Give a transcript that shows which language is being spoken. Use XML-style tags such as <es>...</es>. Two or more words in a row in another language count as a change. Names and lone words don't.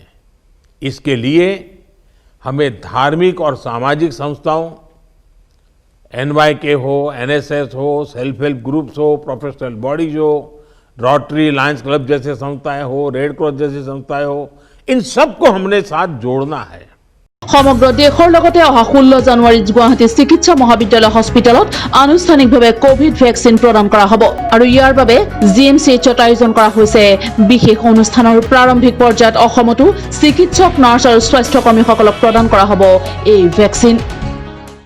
<hi>इसके लिए हमें धार्मिक और सामाजिक संस्थाओं, NYK हो, NSS हो,</hi> <en>self help groups</en> <hi>हो,</hi> <en>professional bodies</en> <hi>हो, रोटरी, लायंस क्लब जैसे संस्थाएं हो, रेड क्रॉस जैसी संस्थाएं हो, इन सबको हमने साथ जोड़ना है।</hi> <as>সমগ্ৰ দেশৰ লগতে অহা 16 জানুৱাৰীত গুৱাহাটী চিকিৎসা মহাবিদ্যালয় হস্পিটেলত আনুষ্ঠানিকভাৱে</as> <en>Covid vaccine</en> <as>প্ৰদান কৰা হ'ব আৰু ইয়াৰ বাবে GMCHত আয়োজন কৰা হৈছে বিশেষ অনুষ্ঠানৰ প্ৰাৰম্ভিক পৰ্যায়ত অসমতো চিকিৎসক, নাৰ্ছ আৰু স্বাস্থ্যকৰ্মীসকলক প্ৰদান কৰা হ'ব এই ভেকচিন।</as>